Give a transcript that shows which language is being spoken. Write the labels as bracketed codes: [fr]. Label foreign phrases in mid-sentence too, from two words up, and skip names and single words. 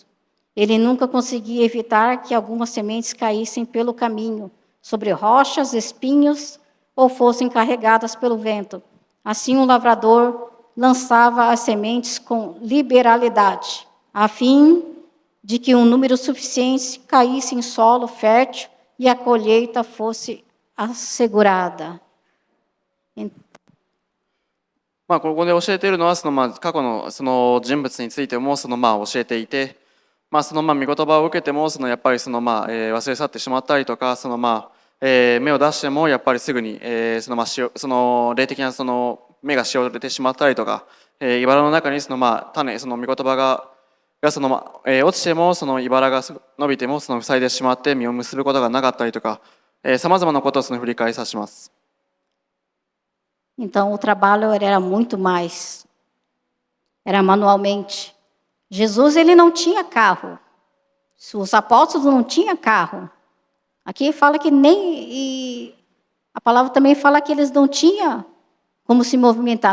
[pt] Ele nunca conseguia evitar que algumas sementes caíssem pelo caminho, sobre rochas, espinhos, ou fossem carregadas pelo vento. Assim, o lavrador lançava as sementes com liberalidade, a fim de que um número suficiente caísse em solo fértil e a colheita fosse assegurada. [ja] ここで教えているのは過去のその人物についても教えていて、御言葉を受けてもやっぱり忘れ去ってしまったりとか芽を出してもやっぱりすぐにその霊的な芽がしおれてしまったりとか、茨の中に種御言葉が落ちても茨が伸びても塞いでしまって実を結ぶことがなかったりとか、さまざまなことを振り返りさせます。 [pt] Então, o trabalho era muito mais. Era manualmente. Jesus, ele não tinha carro. Os apóstolos não tinham carro. Aqui fala que nem... a palavra também fala que eles não tinham como se movimentar.